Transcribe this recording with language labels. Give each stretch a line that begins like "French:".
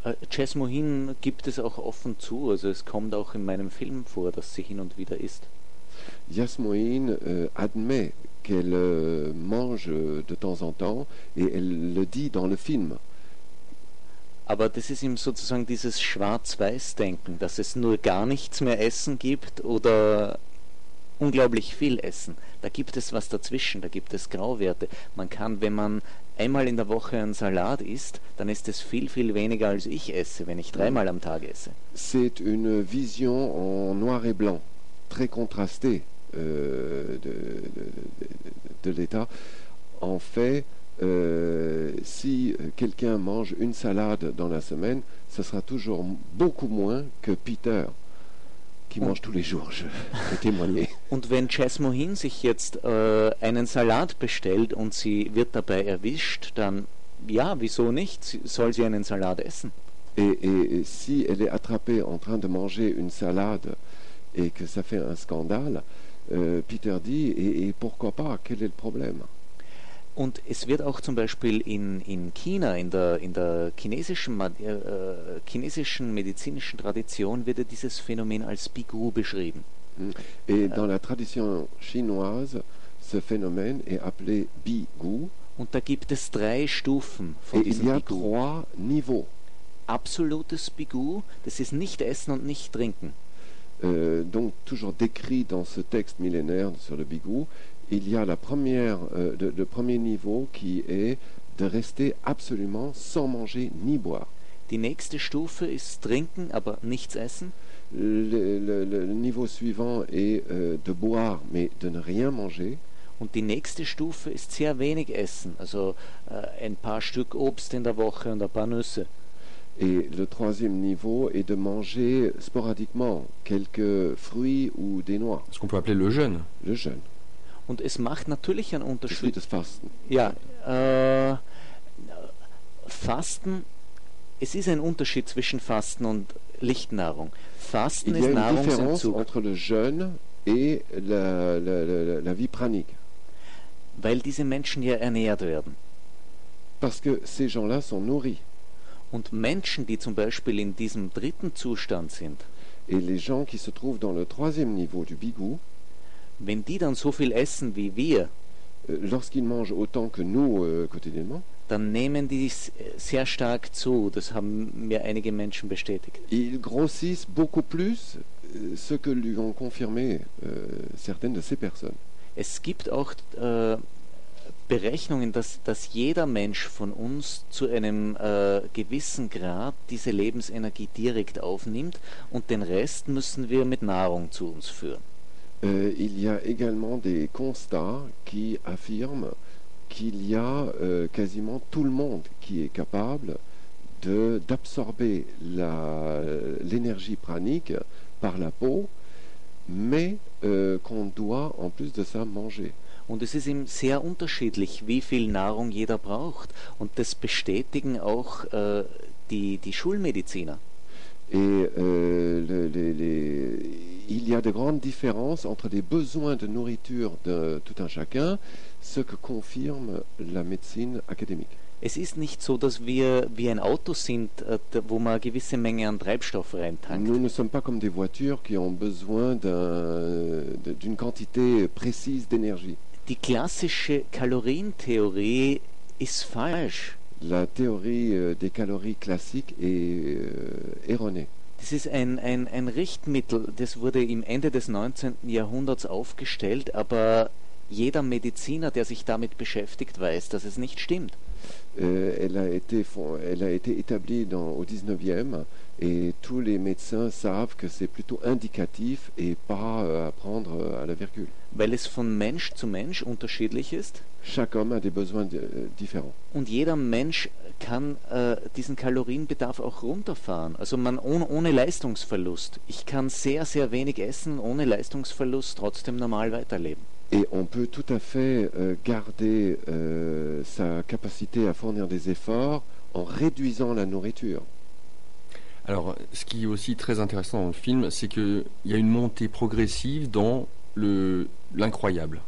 German: Jess Mohin gibt es auch offen zu, also es kommt auch in meinem Film vor, dass sie hin und wieder isst.
French: Jess Mohin admet qu'elle mange de temps en temps et elle le dit dans le film.
German: Aber das ist ihm sozusagen dieses Schwarz-Weiß-Denken, dass es nur gar nichts mehr Essen gibt oder unglaublich viel Essen. Da gibt es was dazwischen, da gibt es Grauwerte. Man kann, wenn man einmal in der Woche einen Salat isst, dann ist es viel, viel weniger, als ich esse, wenn ich dreimal am Tag esse.
French: C'est une vision en noir et blanc, très contrastée de l'État. En fait, si quelqu'un mange une salade dans la semaine, ce sera toujours beaucoup moins que Peter. Qui mange tous les jours, je vais témoigner.
German: Und wenn Jess Mohin sich jetzt einen Salat bestellt und sie wird dabei erwischt, dann ja, wieso nicht? Soll sie einen Salat essen?
French: Et si elle est attrapée en train de manger une salade et que ça fait un scandale, Peter dit, et pourquoi pas, quel est le problème?
German: Und es wird auch zum Beispiel in China, in der chinesischen medizinischen Tradition, wird dieses Phänomen als Bigu beschrieben.
French: Et dans la tradition chinoise, ce phénomène est appelé Bigu.
German: Und da gibt es drei Stufen von diesem
French: Bigu. Et il y a trois niveaux.
German: Absolutes Bigu, das ist nicht essen und nicht trinken.
French: Donc toujours décrit dans ce texte millénaire sur le Bigu. Il y a la première, le premier niveau qui est de rester absolument sans manger ni boire.
German: Die nächste Stufe ist trinken, aber nichts essen.
French: Le niveau suivant est de boire, mais de ne rien manger.
German: Und die nächste Stufe ist sehr wenig essen, also ein paar Stück Obst in der Woche und ein paar Nüsse.
French: Et le troisième niveau est de manger sporadiquement quelques fruits ou des noix. Ce qu'on peut appeler le jeûne. Le jeûne.
German: Und es macht natürlich einen Unterschied. Das Fasten. Ja, Fasten, es ist ein Unterschied zwischen Fasten und Lichtnahrung. Fasten ist Nahrungsentzug.
French: Entre le jeûne et la vie pranique.
German: Weil diese Menschen hier ernährt werden.
French: Parce que ces gens-là sont nourris.
German: Und Menschen, die zum Beispiel in diesem dritten Zustand sind.
French: Et les gens qui se trouvent dans le troisième niveau du Bigou.
German: Wenn die dann so viel essen wie wir,
French: lorsqu'ils mangent autant que nous quotidiennement,
German: dann nehmen die sehr stark zu. Das haben mir einige Menschen bestätigt.
French: Ils grossissent beaucoup plus, ce que lui ont confirmé certaines de ces personnes.
German: Es gibt auch Berechnungen, dass jeder Mensch von uns zu einem gewissen Grad diese Lebensenergie direkt aufnimmt und den Rest müssen wir mit Nahrung zu uns führen.
French: Il y a également des constats qui affirment qu'il y a quasiment tout le monde qui est capable d'absorber l'énergie pranique par la peau, mais qu'on doit en plus de ça manger.
German: Und es ist eben sehr unterschiedlich, wie viel Nahrung jeder braucht. Und das bestätigen auch die Schulmediziner.
French: Et il y a de grandes différences entre les besoins de nourriture de tout un chacun, ce que confirme la médecine académique.
German: Es ist nicht so, dass wir wie ein Auto sind, wo man eine gewisse Menge an Treibstoff reintankt.
French: Nous ne sommes pas comme des voitures qui ont besoin d'une quantité précise d'énergie.
German: Die klassische Kalorientheorie ist falsch.
French: La théorie des calories classiques est erronée.
German: Das ist ein Richtmittel, das wurde im Ende des 19. Jahrhunderts aufgestellt, aber jeder Mediziner, der sich damit beschäftigt, weiß, dass es nicht stimmt.
French: Elle a été établie au 19e et tous les médecins savent que c'est plutôt indicatif et pas à prendre à la virgule.
German: Weil es von Mensch zu Mensch unterschiedlich ist.
French: Chaque homme a des besoins différents.
German: Und jeder Mensch kann diesen Kalorienbedarf auch runterfahren. Also man ohne Leistungsverlust. Ich kann sehr, sehr wenig essen, ohne Leistungsverlust trotzdem normal weiterleben.
French: Et on peut tout à fait garder sa capacité à fournir des efforts en réduisant la nourriture. Alors, ce qui est aussi très intéressant dans le film, c'est qu'il y a une montée progressive dans l'incroyable.